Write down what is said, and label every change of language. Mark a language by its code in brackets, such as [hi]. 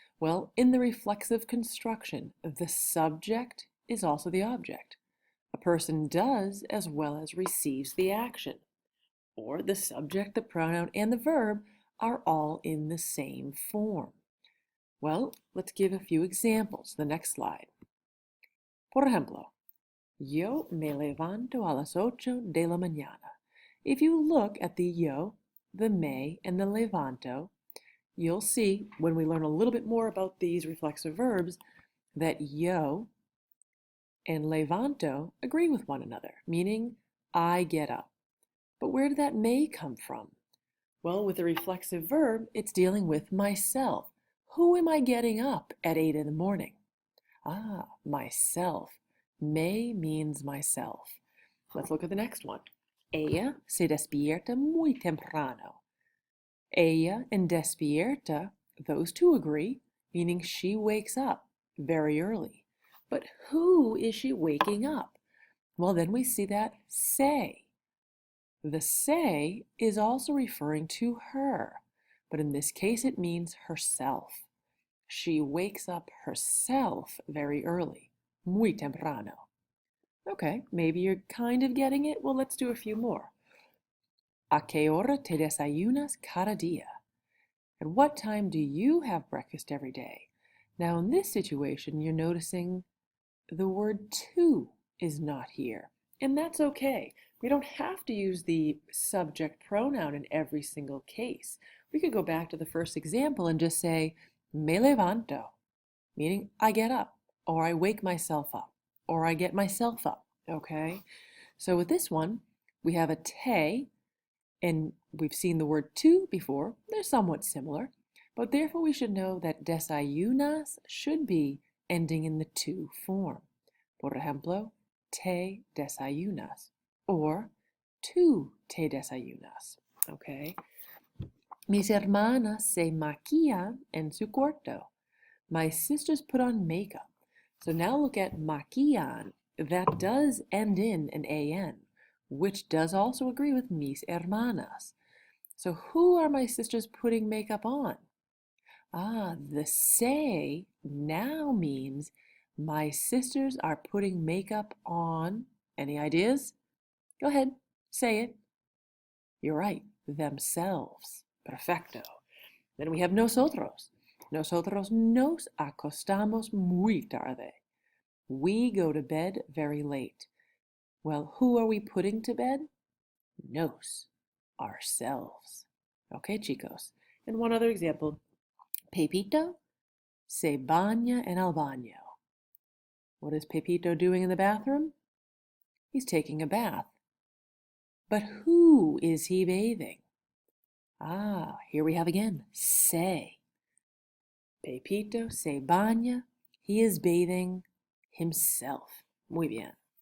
[en] Well, in the reflexive construction, the subject is also the object. A person does as well as receives the action. Or the subject, the pronoun, and the verb are all in the same form. Well, let's give a few examples. The next slide. [es] Por ejemplo, yo me levanto a las 8 de la mañana. [en] If you look at the yo, the me, and the levanto, you'll see when we learn a little bit more about these reflexive verbs that yo and levanto agree with one another, meaning I get up. But where did that me come from? Well, with a reflexive verb, it's dealing with myself. Who am I getting up at 8 in the morning? Ah, myself. Me means myself. Let's look at the next one. [es] Ella se despierta muy temprano. [en] Ella and despierta, those two agree, meaning she wakes up very early. But who is she waking up? Well, then we see that se. The se is also referring to her, but in this case it means herself. She wakes up herself very early, [es] muy temprano. [en] Okay, maybe you're kind of getting it. Well, let's do a few more. [es] ¿A qué hora te desayunas cada día? [en] At what time do you have breakfast every day? Now, in this situation, you're noticing the word to is not here, and that's okay. We don't have to use the subject pronoun in every single case. We could go back to the first example and just say, [es] me levanto, [en] meaning I get up, or I wake myself up, or I get myself up, okay? So with this one, we have a te, and we've seen the word to before. They're somewhat similar, but therefore we should know that desayunas should be ending in the to form. [es] Por ejemplo, te desayunas, or tú te desayunas, okay? Mis hermanas se maquillan en su cuarto. [en] My sisters put on makeup. So now look at maquillan. That does end in an an, which does also agree with mis hermanas. So who are my sisters putting makeup on? Ah, the se now means my sisters are putting makeup on. Any ideas? Go ahead, say it. You're right, themselves. Perfecto. Then we have nosotros. [es] Nosotros nos acostamos muy tarde. [en] We go to bed very late. Well, who are we putting to bed? Nos, ourselves. Okay, chicos. And one other example. [es] Pepito se baña en el baño. [en] What is Pepito doing in the bathroom? He's taking a bath. But who is he bathing? Ah, here we have again, se. [es] Pepito se baña. [en] He is bathing himself. [es] Muy bien.